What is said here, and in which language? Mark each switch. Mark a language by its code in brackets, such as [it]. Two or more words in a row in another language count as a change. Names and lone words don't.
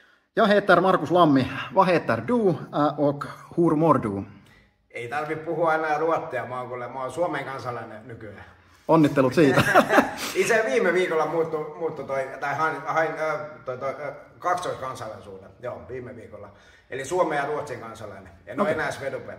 [sv] Jag heter Markus Lammi. Vad heter du och hur mår du? [fi] Ei tarvi puhua enää ruotsia, mä oon Suomen kansalainen nykyään. Onnittelut siitä. Itse viime viikolla muuttui hain kaksoiskansalaisuuden. Joo, viime viikolla. Eli Suomen ja Ruotsin kansalainen. En ole enää Svedopella.